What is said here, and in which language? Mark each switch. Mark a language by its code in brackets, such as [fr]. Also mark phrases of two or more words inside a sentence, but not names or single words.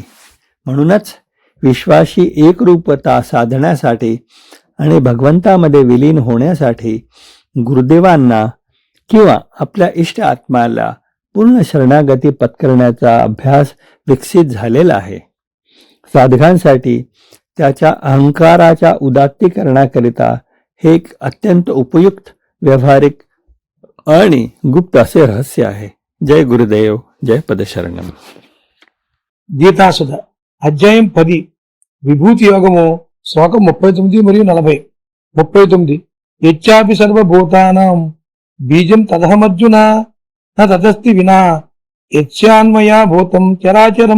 [mr] म्हणूनच विश्वाशी एकरूपता साधण्यासाठी आणि भगवंतामध्ये विलीन होण्यासाठी गुरुदेवांना किंवा आपल्या इष्ट आत्म्याला पूर्ण शरणागती पत्करण्याचा अभ्यास विकसित झालेला आहे. साधकांसाठी त्याच्या अहंकाराच्या उदात्तीकरणाकरिता हे एक अत्यंत उपयुक्त, व्यावहारिक आणि गुप्त असे रहस्य आहे. जय गुरुदेव, जय पदशरणम. [te] గీతాసుధ అధ్యాయం 10 విభూతి యోగము శ్లోకం 39 మరియు 40. 39. [sa] यच्चापि सर्वभूतानां बीजं तदहमर्जुन न तदस्ति विना यच्चान्मया भूतं चराचरम्.